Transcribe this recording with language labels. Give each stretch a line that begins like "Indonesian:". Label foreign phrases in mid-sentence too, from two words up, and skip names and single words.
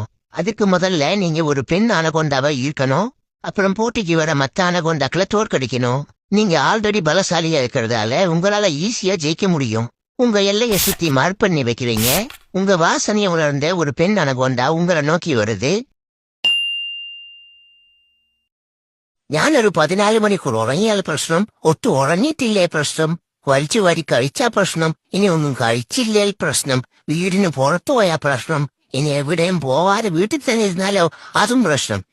Tamil: அதுக்கு முதல்ல நீங்க ஒரு பெண் அனகொண்டாவை ஈர்க்கணும். அப்புறம் போட்டிக்கு வர மத்த அனகொண்டாக்களை தோற்கடிக்கணும். நீங்க ஆல்ரெடி பலசாலியா இருக்கிறதால உங்களால ஈஸியா ஜெயிக்க முடியும். உங்க எல்லையை சுத்தி மார்க் பண்ணி வைக்கிறீங்க. உங்க வாசனையை உணர்ந்த ஒரு பெண் அனகொண்டா உங்களை நோக்கி வருது.
Malayalam: ഞാനൊരു 14 മണിക്കൂർ ഉറങ്ങിയാൽ പ്രശ്നം, ഒട്ടും ഉറങ്ങിയിട്ടില്ലേ പ്രശ്നം, വലിച്ചു വാരി കഴിച്ചാ പ്രശ്നം, ഇനി ഒന്നും കഴിച്ചില്ലേ പ്രശ്നം, വീടിന് പുറത്തു പോയാ പ്രശ്നം, ഇനി എവിടെയും പോവാതെ വീട്ടിൽ തന്നെ ഇരുന്നാലോ അതും പ്രശ്നം.